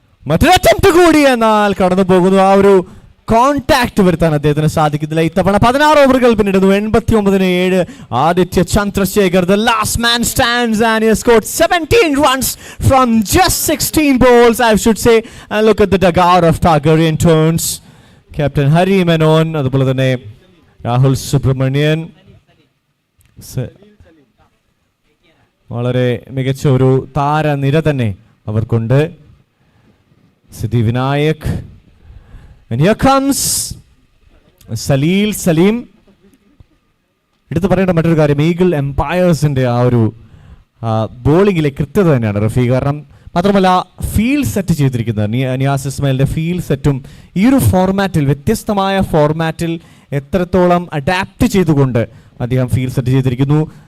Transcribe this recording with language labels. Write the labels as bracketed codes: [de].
[ml] മറ്റൊരു അറ്റംപ്റ്റ് കൂടി, എന്നാൽ കടന്നു പോകുന്നു. ആ ഒരു കോൺടാക്ട് വരുത്താൻ അദ്ദേഹത്തിന് സാധിക്കുന്നില്ല. ഇത്തവണ 16 ഓവറുകൾ പിന്നിടുന്നു. 89-7. [en] Aditya Chandrasekhar, the last man stands, and he has scored 17 runs from just 16 balls, I should say. And look at the dugout of Targaryen Terns. [ml] Captain Hari Menon, അതുപോലെ തന്നെ രാഹുൽ സുബ്രഹ്മണ്യൻ, വളരെ മികച്ച ഒരു താരനിര തന്നെ അവർക്കുണ്ട്. സിദ്ധി Vinayak. [en] And here comes Saleem. [ml] എടുത്തു പറയേണ്ട മറ്റൊരു കാര്യം, ഈഗിൾ എംപയേഴ്സിന്റെ ആ ഒരു ബോളിങ്ങിലെ കൃത്യത തന്നെയാണ് റഫീ. കാരണം മാത്രമല്ല ഫീൽഡ് സെറ്റ് ചെയ്തിരിക്കുന്നത് നിയാസ് ഇസ്മായിലിന്റെ ഫീൽഡ് സെറ്റും ഈ ഒരു ഫോർമാറ്റിൽ, വ്യത്യസ്തമായ ഫോർമാറ്റിൽ എത്രത്തോളം അഡാപ്റ്റ് ചെയ്തുകൊണ്ട് അദ്ദേഹം ഫീൽഡ് സെറ്റ് ചെയ്തിരിക്കുന്നു.